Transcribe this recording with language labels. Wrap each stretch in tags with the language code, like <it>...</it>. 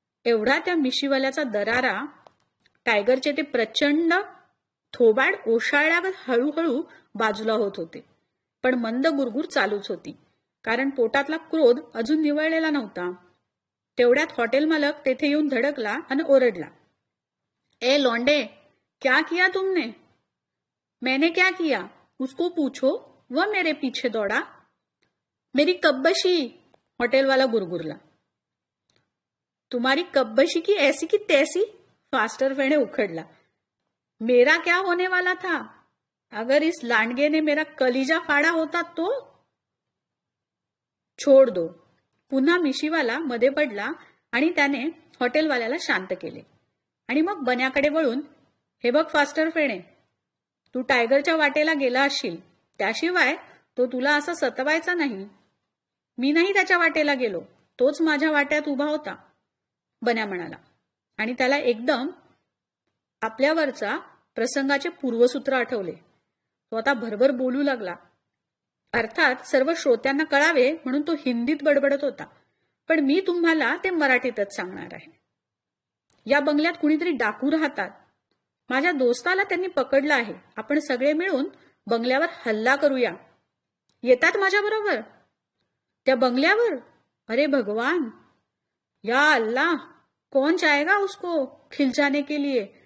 <mr>एवढा त्या मिशीवाल्याचा दरारा टायगरचे ते प्रचंड थोबाड ओशाळल्यावर हळूहळू बाजूला होत होते. पण मंद गुरगुर चालूच होती, कारण पोटातला क्रोध अजून निवळलेला नव्हता. तेवढ्यात हॉटेल मालक तेथे येऊन धडकला आणि ओरडला.</mr> <hi>ए लोंडे, क्या किया तुमने? मैंने क्या किया उसको पूछो, वह मेरे पीछे दौड़ा. मेरी कब्बशी,</hi> <mr>हॉटेलवाला गुरगुरला.</mr> <hi>तुम्हारी कब्बशी की ऐसी की तैसी? फास्टर फेणे उखड़ला. मेरा क्या होने वाला था? अगर इस लांडगे ने मेरा कलीजा फाड़ा होता तो? छोड़ दो.</hi> <mr>पुन्हा मिशीवाला मध्ये पडला आणि त्याने हॉटेलवाल्याला शांत केले. आणि मग बन्याकडे वळून, हे बघ फास्टर फेणे, तू टायगरच्या वाटेला गेला असशील, त्याशिवाय तो तुला असा सतवायचा नाही. मी नाही त्याच्या वाटेला गेलो, तोच माझ्या वाट्यात उभा होता, बन्या म्हणाला. आणि त्याला एकदम आपल्यावरचा प्रसंगाचे पूर्वसूत्र आठवले. तो आता भरभर बोलू लागला. अर्थात सर्व श्रोत्यांना कळावे म्हणून तो हिंदीत बडबडत होता, पण मी तुम्हाला ते मराठीतच सांगणार आहे. या बंगल्यात कुणीतरी डाकू राहतात. माझ्या दोस्ताला त्यांनी पकडलं आहे. आपण सगळे मिळून बंगल्यावर हल्ला करूया. येतात माझ्या बरोबर? त्या बंगल्यावर?</mr> <hi>अरे भगवान, या अल्लाह, कौन जाएगा उसको खिलचाने के लिए?</hi>